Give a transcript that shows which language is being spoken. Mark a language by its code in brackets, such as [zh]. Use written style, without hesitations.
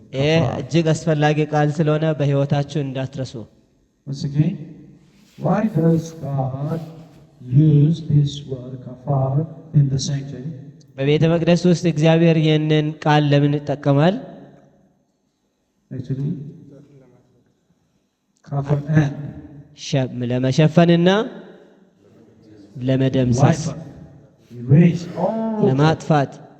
[am] ይሄ እጅግ አስፈላጊ ቃል ስለሆነ በሕይወታችሁ እንዳትረሱ። [en] Once again, why does God use this word kafar in the sanctuary? [am] በቤተ መቅደስ ውስጥ እግዚአብሔር ይህንን ቃል ለምን ይጠቀማል? [en] Actually, cover and [am] ለመሸፈንና ለመደምሰስ፣ [en] erase all [am] ለማጥፋት።